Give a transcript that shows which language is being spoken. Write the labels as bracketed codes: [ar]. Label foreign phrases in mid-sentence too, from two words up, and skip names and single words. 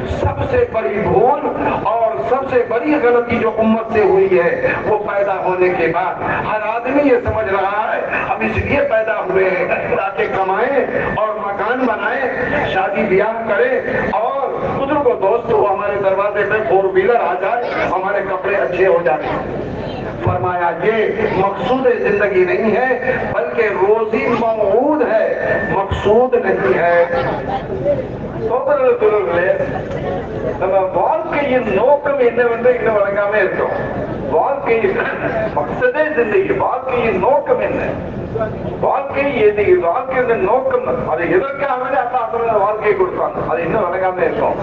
[ur] سب سے بڑی بھول اور سب سے بڑی غلطی جو امت سے ہوئی ہے وہ پیدا ہونے کے بعد ہر آدمی یہ سمجھ رہا ہے ہم اس لیے پیدا ہوئے ہیں تاکہ کمائیں اور مکان بنائیں، شادی بیاہ کریں اور بزرگوں دوستوں ہمارے دروازے پہ 4 وہیلر آ جائے، ہمارے کپڑے اچھے ہو جائے. فرمایا یہ مقصود زندگی نہیں ہے بلکہ روزی موعود ہے، مقصود نہیں ہے. [ta] நம்ம வாழ்க்கையின் நோக்கம் என்னவென்று இன்னும் வழங்காம இருக்கோம். வாழ்க்கையின் [ur] مقصدِ زندگی, [ta] வாழ்க்கையின் நோக்கம் என்ன? வாழ்க்கை வாழ்க்கையின் நோக்கம் அது எதற்காகவே அல்லாஹ் வாழ்க்கையை கொடுத்தாங்க, அது இன்னும் வழங்காம இருக்கும்.